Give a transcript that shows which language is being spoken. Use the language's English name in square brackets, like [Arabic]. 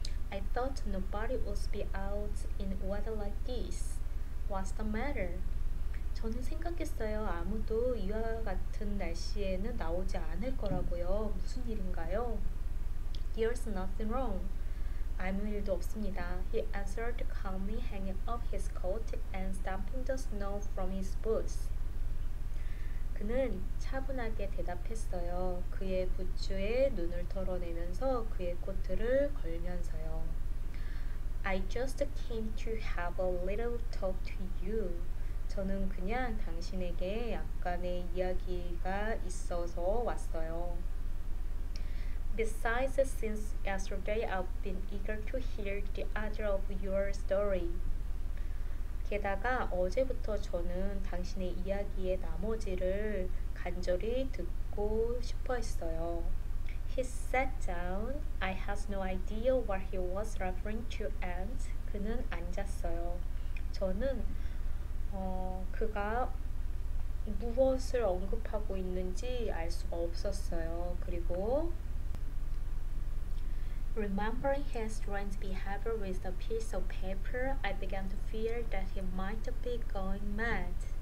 [English] I thought nobody would be out in weather like this. What's the matter? [Korean] 저는 생각했어요. 아무도 이와 같은 날씨에는 나오지 않을 거라고요. 무슨 일인가요? [English] There's nothing wrong. [Korean] 아무 일도 없습니다. [English] He answered calmly, hanging up his coat and stamping the snow from his boots. [Korean] 그는 차분하게 대답했어요. 그의 부츠에 눈을 털어내면서 그의 코트를 걸면서요. [English] I just came to have a little talk to you. [Korean] 저는 그냥 당신에게 약간의 이야기가 있어서 왔어요. [English] Besides, since yesterday I've been eager to hear the other of your story. [Korean] 게다가 어제부터 저는 당신의 이야기의 나머지를 간절히 듣고 싶어 했어요. [English] He sat down. I had no idea what he was referring to and [Korean] 그는 앉았어요. 저는 그가 무엇을 언급하고 있는지 알 수가 없었어요. 그리고 [English] Remembering his strange behavior with the piece of paper, I began to fear that he might be going mad.